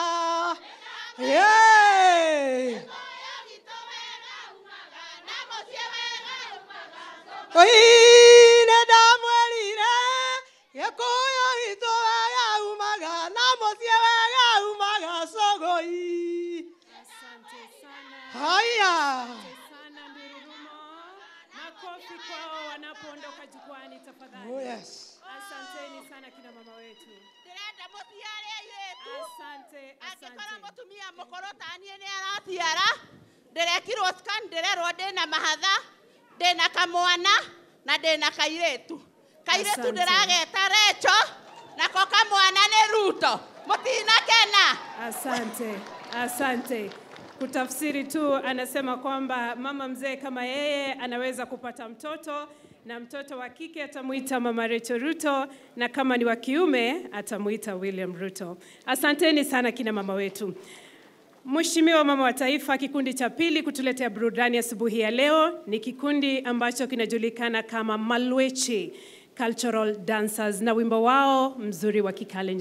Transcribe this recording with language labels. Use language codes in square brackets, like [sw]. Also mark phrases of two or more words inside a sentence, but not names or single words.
[en] Yeah! [ki] Nĩndamwerire gĩkũyũ gitũ wega umaga na mũciĩ wega umaga cũgũi. [sw] Asante sana. Haya! Asante sana Ndururumo. Makofi kwao wanapoondoka jukwani tafadhali. [en] Oh, yes. [sw] Asanteni sana kina mama wetu. [ki] ndirenda mutiare airetu [sw] Asante, [ki] angĩkorwo [sw] asante. [ki] mũtumia mũkũrũ ta niĩ nĩ aratiara ndĩrekirwo scan ndĩrerwo ndĩna mahatha ndĩna kamwana na ndĩna kairĩtu [sw] Asante. [ki] ndĩrageta Recho nako kamwana nĩ Ruto mũtinakena [sw] Asante, asante. Kutafsiri tu anasema kwamba mama mzee kama yeye anaweza kupata mtoto na mtoto wa kike atamuita Mama Rachel Ruto na kama ni wa kiume atamuita William Ruto. Asanteni sana kina mama wetu. Mheshimiwa Mama wa Taifa, kikundi cha pili kutuletea burudani asubuhi ya leo ni kikundi ambacho kinajulikana kama Malwechi Cultural Dancers na wimbo wao mzuri wa Kikalenjin.